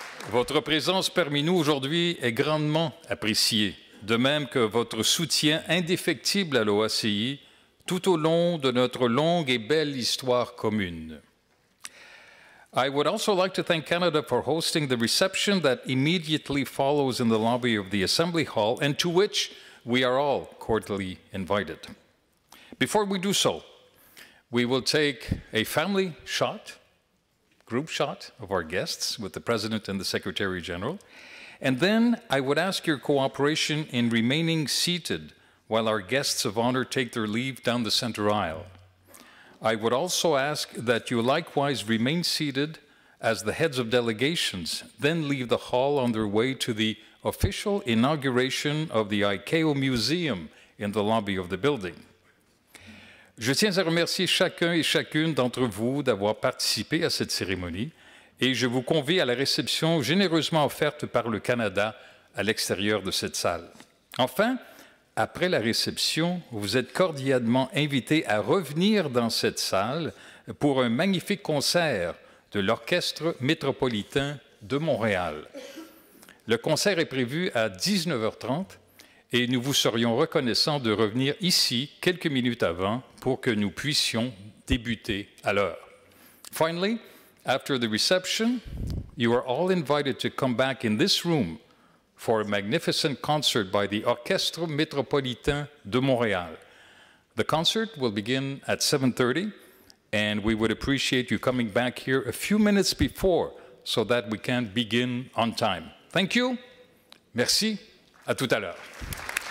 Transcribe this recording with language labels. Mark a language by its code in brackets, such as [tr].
[fr] Votre présence parmi nous aujourd'hui est grandement appréciée, de même que votre soutien indéfectible à l'OACI tout au long de notre longue et belle histoire commune. [en] I would also like to thank Canada for hosting the reception that immediately follows in the lobby of the Assembly Hall and to which we are all cordially invited. Before we do so, we will take a family shot, group shot of our guests with the President and the Secretary General, and then I would ask your cooperation in remaining seated while our guests of honor take their leave down the center aisle. I would also ask that you likewise remain seated as the heads of delegations then leave the hall on their way to the official inauguration of the ICAO Museum in the lobby of the building. [fr] Je tiens à remercier chacun et chacune d'entre vous d'avoir participé à cette cérémonie et je vous convie à la réception généreusement offerte par le Canada à l'extérieur de cette salle. Enfin, après la réception, vous êtes cordialement invités à revenir dans cette salle pour un magnifique concert de l'Orchestre métropolitain de Montréal. Le concert est prévu à 19h30 et nous vous serions reconnaissants de revenir ici quelques minutes avant pour que nous puissions débuter à l'heure. [en] Finally, after the reception, you are all invited to come back in this room for a magnificent concert by the Orchestre Métropolitain de Montréal. The concert will begin at 7:30, and we would appreciate you coming back here a few minutes before so that we can begin on time. Thank you. [fr] Merci. À tout à l'heure.